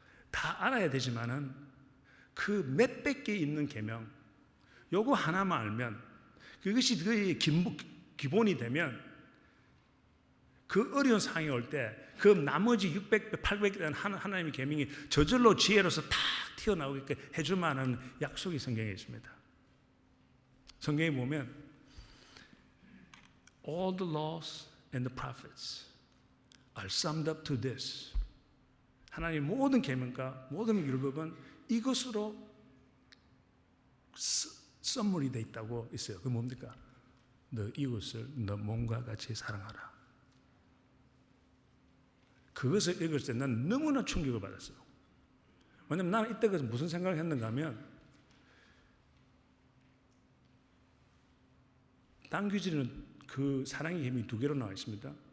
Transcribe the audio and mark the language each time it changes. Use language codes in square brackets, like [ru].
[ko] 다 알아야 되지만은 그 몇백 개 있는 계명, 요거 하나만 알면 그것이 그의 기본이 되면 그 어려운 상황이 올 때 그 나머지 600배, 800배 되는 하나님의 계명이 저절로 지혜로서 탁 튀어나오게 해줄 만한 약속이 성경에 있습니다. [en] 성경에 보면 all the laws and the prophets are summed up to this. [ko] 하나님의 모든 계명과 모든 율법은 이것으로 선물이 되어 있다고 있어요. 그게 뭡니까? 너 이웃을 너 몸과 같이 사랑하라. 그것을 읽을 때 난 너무나 충격을 받았어요. 왜냐하면 나는 이때까지 무슨 생각을 했는가 하면 땅 귀지는 그 사랑의 계명이 두 개로 나와 있습니다.